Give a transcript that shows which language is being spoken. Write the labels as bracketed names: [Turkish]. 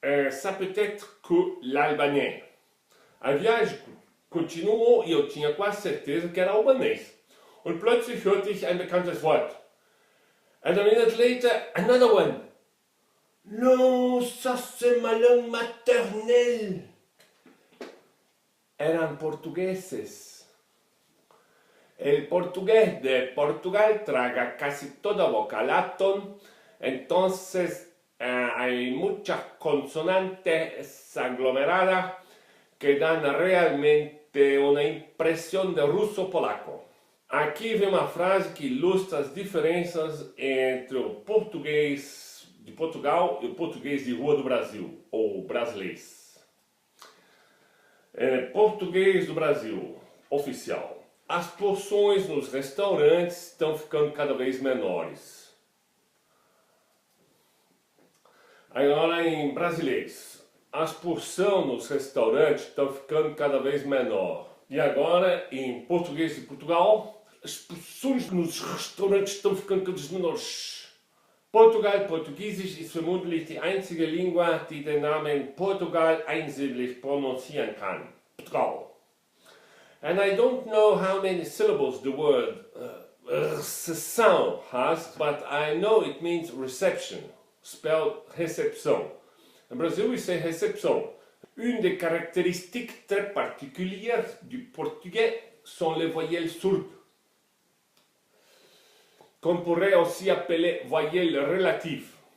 [French] Ça peut être que l'albanien. [Portuguese] A viagem continuou e eu tinha quase certeza que era albanês. [German] Und plötzlich hörte ich ein bekanntes Wort. [English] And a minute later, another one. [French] Non, ça c'est ma langue maternelle. [Spanish] Eran portugueses. El portugués de Portugal traga casi toda vocalaton, entonces hay muchas consonantes aglomeradas que dan realmente una impresión de russo-polaco. [Portuguese] Aqui vem uma frase que ilustra as diferenças entre o português de Portugal e o português de rua do Brasil, ou Brazileis. Português do Brasil, oficial. As porções nos restaurantes estão ficando cada vez menores. Agora em Brazileis, as porções nos restaurantes estão ficando cada vez menor. E agora em português de Portugal, as porções nos restaurantes estão ficando cada vez menores. [German] Portugal, Portugiesisch ist vermutlich die einzige Lingua, die den Namen Portugal einsilbig pronuncieren kann. Portugal. [English] And I don't know how many syllables the word recepção has, but I know it means reception, spelled réception. In Brazil we say réception. [French] Une des caractéristiques très particulières du portugais sont les voyelles sourdes, qu'on pourrait aussi appeler voyelles relatives.